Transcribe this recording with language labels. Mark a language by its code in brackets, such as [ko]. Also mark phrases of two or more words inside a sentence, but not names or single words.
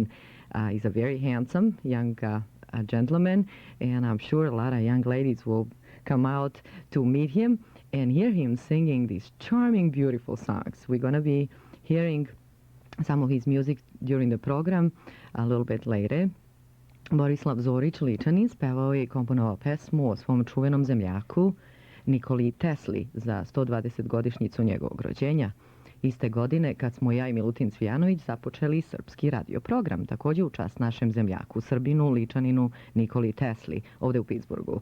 [en] He's a very handsome young gentleman, and I'm sure a lot of young ladies will come out to meet him and hear him singing these charming, beautiful songs. We're going to be hearing some of his music during the program a little bit later. [sr] Borislav Zoric Ličanin spevao je i komponovao pesmu o svom čuvenom zemljaku Nikoli Tesli za 120-godišnjicu njegovog rođenja. Iste godine, kad smo ja i Milutin Cvijanović započeli srpski radio program, također u čast našem zemljaku, Srbinu, Ličaninu, Nikoli Tesli, ovdje u Pittsburghu.